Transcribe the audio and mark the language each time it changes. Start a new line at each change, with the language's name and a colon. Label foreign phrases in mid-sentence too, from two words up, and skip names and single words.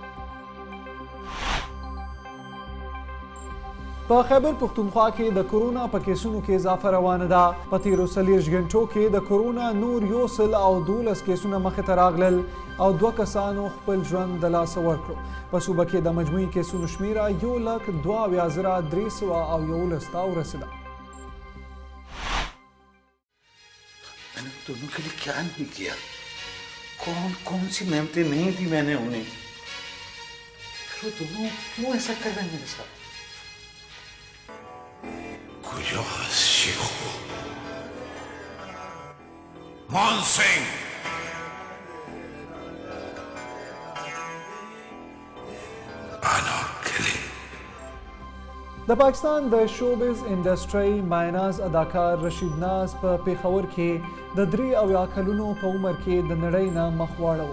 Pashto: په خیبر پختونخوا کې د کرونا په کیسونو کې اضافه روانه ده. په تیرو 40 غنټو کې د کرونا نور 112 کیسونه مخې ته راغلل او 2 کسانو خپل ژوند د لاسه ورکړو. په صوبه کې د مجموعي کیسونو شمیره 1,02,311 ته ورسېده.
Hindi: मैंने दोनों के लिए क्या नहीं किया, कौन कौन सी मेहनतें नहीं दी मैंने उन्हें, फिर वो दोनों क्यों ऐसा कर रहे हैं मेरे साथ.
Persian: کجا هست شیخو؟
Pashto: مانسنگ بناکلی. د پاکستان د
English: showbiz industry
Pashto: مایناز اداکار رشید ناز په پیښور کې د 83 کلونو په عمر کې د نړۍ نه مخ واړاوه.